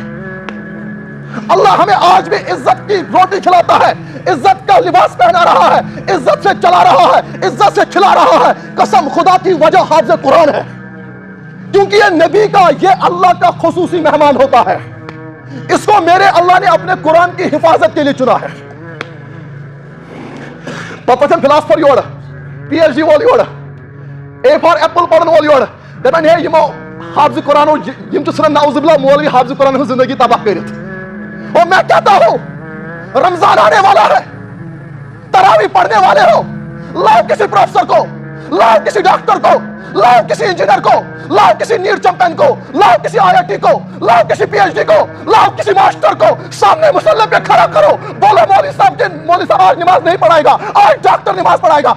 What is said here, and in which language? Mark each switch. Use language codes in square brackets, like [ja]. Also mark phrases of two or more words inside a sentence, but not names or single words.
[ur] اللہ ہمیں آج بھی عزت کی روٹی کھلاتا ہے، عزت کا لباس پہنا رہا ہے، عزت سے چلا رہا ہے، عزت سے کھلا رہا ہے. قسم خدا کی وجہ حافظ قرآن ہے، کیونکہ یہ نبی کا، یہ اللہ کا خصوصی مہمان ہوتا ہے. اس کو میرے اللہ نے اپنے قرآن کی حفاظت کے لیے چنا ہے. [ks] پتہ فلاسفر یور، پی ایچ ڈی وول یور، [en] A for apple [ks] پڑھن وول یور، دپان ہے یمو حافظ قرآن یم چھ ژھٕنان [ar] نعوذ باللہ [ks] مولوی حافظ قرآن ہٕنٛز زندگی تباہ کٔرِتھ. [ur] اور میں کہتا ہوں رمضان آنے والا ہے، تراویح پڑھنے والے ہو، لاؤ کسی پروفیسر کو، لاؤ کسی ڈاکٹر کو، لاؤ کسی انجینئر کو، لاؤ کسی نیٹ چیمپئن کو، لاؤ کسی آئی آئی ٹی کو، لاؤ کسی پی ایچ ڈی کو، لاؤ کسی ماسٹر کو، سامنے مصلی پہ کھڑا کرو، بولو مولوی صاحب آج نماز نہیں پڑھائے گا، آج ڈاکٹر نماز پڑھائے گا.